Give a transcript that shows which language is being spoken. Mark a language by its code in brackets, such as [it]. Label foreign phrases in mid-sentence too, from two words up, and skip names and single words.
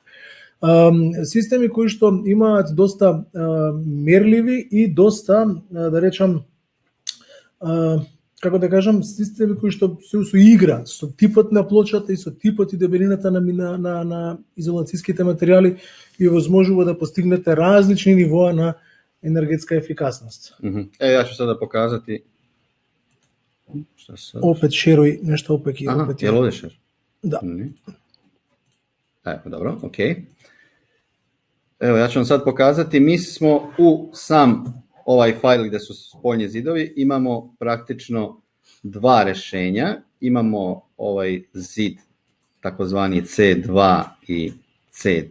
[mk] Системи кои што имаат доста мерливи и доста, да речам, како да кажам, системи кои што се игра со типот на плочата и со типот и дебелината на изолацијските материјали и возможува да постигнете различни нивоа на енергетска ефикасност. [sr] Ja ću sada pokazati. Šta sad? [mk] Опет шеруј нешто опек и Aha, опет. [sr] jel ovdje share? [mk] Да. [sr] Evo, dobro, ok. Evo, ja ću vam sad pokazati, mi smo u sam ovaj fajl gdje su spoljni zidovi, imamo praktično dva rješenja. Imamo ovaj zid, takozvani C2 i C.